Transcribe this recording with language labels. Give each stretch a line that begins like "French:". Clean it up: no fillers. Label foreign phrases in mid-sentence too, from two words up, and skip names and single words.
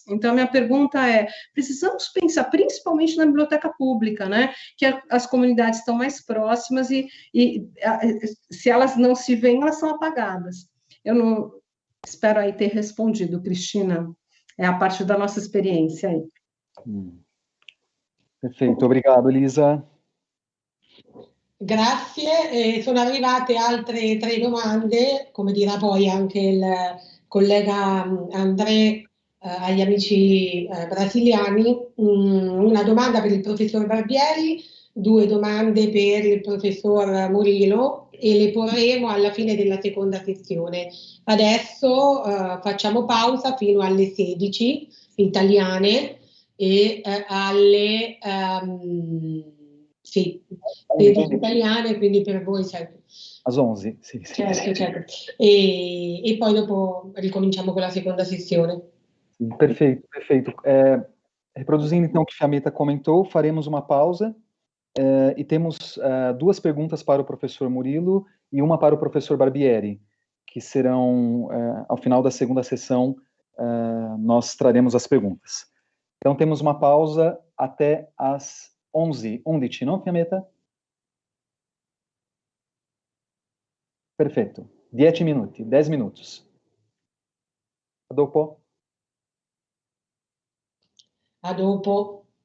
Portuguese: Então, a minha pergunta é, precisamos pensar principalmente na biblioteca pública, né? Que as comunidades estão mais próximas e se elas não se veem, elas são apagadas. Eu não espero aí ter respondido, Cristina. É a parte da nossa experiência aí. Perfetto, obrigado Elisa.
Italian: Grazie, sono arrivate altre 3 domande, come dirà poi anche il collega André agli amici brasiliani. Una domanda per il professor Barbieri, 2 domande per il professor Murillo e le porremo alla fine della seconda sessione. Adesso facciamo pausa fino alle 16 italiane e alle... sì, 16 italiane, quindi per voi certo.
Portuguese: Às 11, sì.
Italian: Certo, certo. E poi dopo ricominciamo con la seconda sessione.
Portuguese: Sim, perfeito, perfeito. Reproduzindo então o que a Fiametta comentou, faremos uma pausa e temos 2 perguntas para o professor Murilo e uma para o professor Barbieri, que serão, ao final da segunda sessão, nós traremos as perguntas. Então temos uma pausa até às 11, 11, não, Fiametta?
Italian: Perfetto, 10 minuti, 10 minutos. A dopo. A dopo.